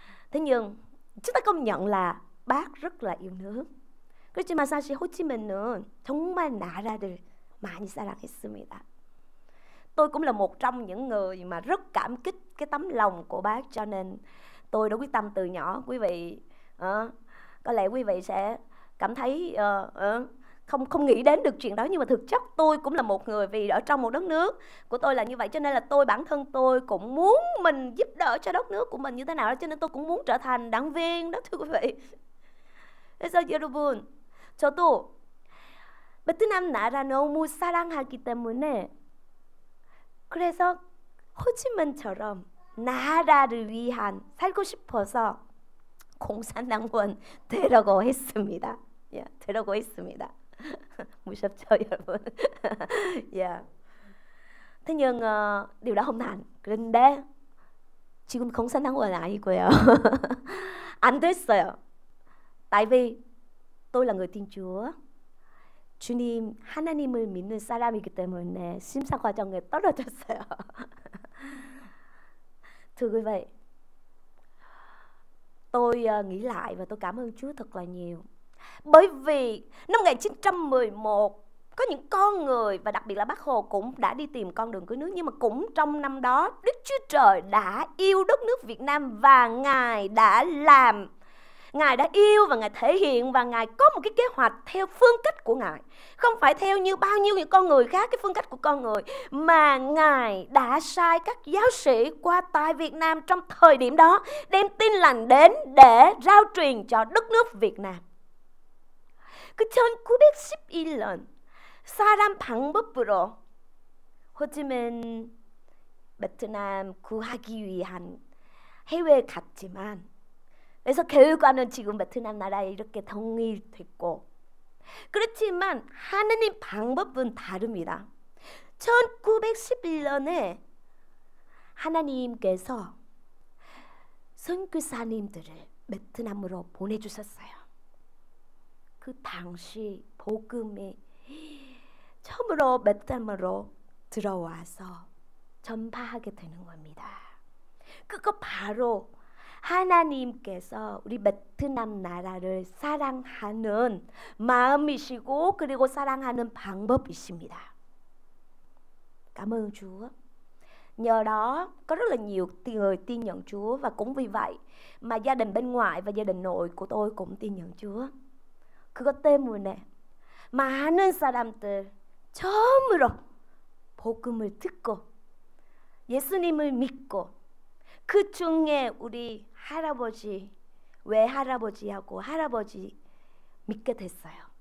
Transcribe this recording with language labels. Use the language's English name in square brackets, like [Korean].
[Vietnamese] Thế nhưng chúng ta công nhận là Bác rất là yêu nước. [Korean] 그렇지만 사실 호치민은 정말 나라를 많이 사랑했습니다. [Vietnamese] Tôi cũng là một trong những người mà rất cảm kích cái tấm lòng của Bác, cho nên tôi đã quyết tâm từ nhỏ. Quý vị có lẽ quý vị sẽ cảm thấy không nghĩ đến được chuyện đó, nhưng mà thực chất tôi cũng là một người, vì ở trong một đất nước của tôi là như vậy, cho nên là bản thân tôi cũng muốn mình giúp đỡ cho đất nước của mình như thế nào đó, cho nên tôi cũng muốn trở thành đảng viên đó, thưa quý vị. [Korean] 그래서 여러분, 저도 베트남 나라 너무 사랑하기 때문에 그래서 호치민처럼 나라를 위한 살고 싶어서 공산당원 되려고 했습니다. 되려고 했습니다. 무섭죠, 여러분? [Vietnamese] Thế nhưng điều đó không thành. [Korean] 그런데 지금 공산당원 아니고요. 안 됐어요. [Vietnamese] Tại vì tôi là người Thiên Chúa. [Korean] 주님 하나님을 믿는 사람이기 때문에 심사 과정에 떨어졌어요. [Vietnamese] Thưa quý vị, tôi nghĩ lại và tôi cảm ơn Chúa thật là nhiều. Bởi vì năm 1911 có những con người, và đặc biệt là Bác Hồ cũng đã đi tìm con đường cứu nước, nhưng mà cũng trong năm đó Đức Chúa Trời đã yêu đất nước Việt Nam và Ngài đã làm, Ngài đã yêu và Ngài thể hiện, và Ngài có một cái kế hoạch theo phương cách của Ngài. Không phải theo như bao nhiêu những con người khác, cái phương cách của con người, mà Ngài đã sai các giáo sĩ qua tại Việt Nam trong thời điểm đó, đem tin lành đến để rao truyền cho đất nước Việt Nam. [Korean] 그 1911년 사람 방법으로 호지민 베트남 구하기 위한 해외에 갔지만, 그래서 결과는 지금 베트남 나라에 이렇게 통일됐고, 그렇지만 하느님 방법은 다릅니다. 1911년에 하나님께서 선교사님들을 베트남으로 보내주셨어요. 그 당시 복음이 처음으로 베트남으로 들어와서 전파하게 되는 겁니다. 그거 바로 하나님께서 우리 베트남 나라를 사랑하는 마음이시고, 그리고 사랑하는 방법이십니다. [Vietnamese] Cảm ơn Chúa. Nhờ đó có rất là nhiều người tin nhận Chúa, và cũng vì vậy mà gia đình bên ngoài và gia đình nội của tôi cũng tin nhận Chúa. [Korean] 그것 때문에 많은 사람들 처음으로 복음을 듣고 예수님을 믿고, 그 중에 우리 할아버지, 외할아버지하고 할아버지 믿게 됐어요.